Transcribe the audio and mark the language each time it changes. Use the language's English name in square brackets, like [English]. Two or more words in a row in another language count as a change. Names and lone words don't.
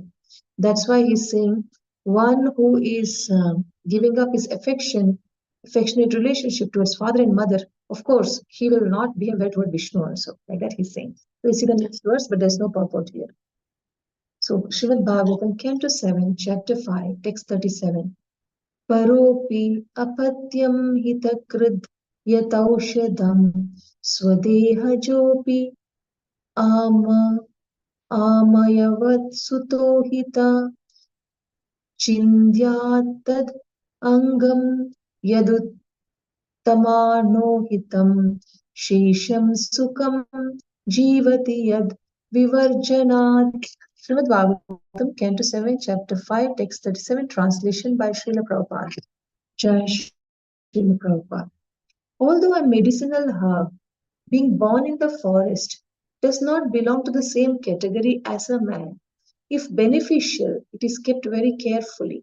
[English] That's why he's saying, one who is giving up his affectionate relationship towards father and mother, of course, he will not behave toward Vishnu also. Like that he's saying. So you see the next verse, but there's no purport here. So Srimad Bhagavatam, Canto 7, Chapter 5, Text 37. [Sanskrit] परोऽपि अपत्यं हितकृद् यथौषधं स्वदेहजोऽपि आमयवत् सुतोऽहितः छिन्द्यात्तद् अङ्गं यदुतात्मनोऽहितं शेषं सुखं जीवति यद् विवर्जनात्. [English] Srimad Bhagavatam, Canto 7, Chapter 5, Text 37, translation by Srila Prabhupada. Jai Srila Prabhupada. Although a medicinal herb, being born in the forest, does not belong to the same category as a man. If beneficial, it is kept very carefully.